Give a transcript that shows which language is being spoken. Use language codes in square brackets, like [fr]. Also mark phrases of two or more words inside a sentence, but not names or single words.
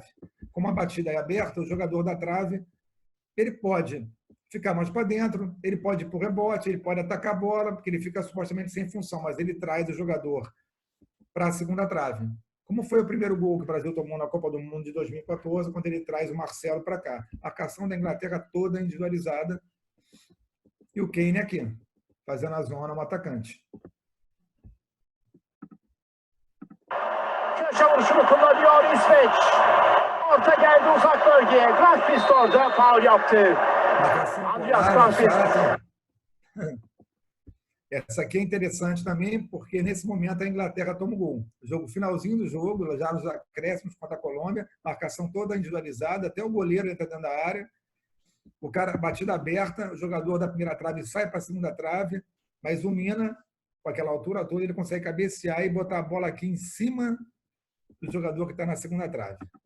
[pt] Como a batida é aberta, o jogador da trave ele pode ficar mais para dentro, ele pode ir para o rebote, ele pode atacar a bola, porque ele fica supostamente sem função, mas ele traz o jogador para a segunda trave. Como foi o primeiro gol que o Brasil tomou na Copa do Mundo de 2014, quando ele traz o Marcelo para cá. A marcação da Inglaterra toda individualizada e o Kane aqui, fazendo a zona um atacante. [tr] Köşe vuruşunu kullanıyor İsveç. Orta geldi uzak bölgeye. Granqvist orada faul yaptı. Andreas Granqvist. [pt] Essa aqui é interessante também, porque nesse momento a Inglaterra toma o gol. O jogo, finalzinho do jogo, já nos acréscimos contra a Colômbia, marcação toda individualizada, até o goleiro entra dentro da área. O cara, batida aberta, o jogador da primeira trave sai para a segunda trave, mas o Mina, com aquela altura toda, ele consegue cabecear e botar a bola aqui em cima do jogador que está na segunda trave.